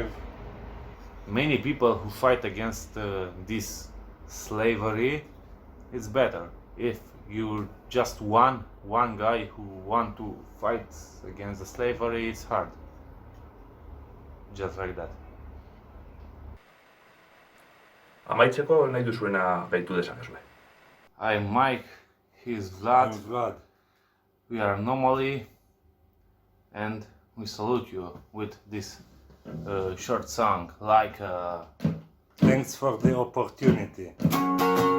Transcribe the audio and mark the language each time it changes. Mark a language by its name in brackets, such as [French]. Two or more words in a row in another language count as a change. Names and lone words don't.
[English] Many people who fight against this slavery, it's better. If you're just one guy who want to fight against the slavery, it's hard. Just like that. [Basque] Amaitzeko nahi duzuena gaitu dezakezue. [English] I'm Mike, he's Vlad, I'm Vlad. we are ANOMALII, and we salute you with this short song, like Thanks for the opportunity.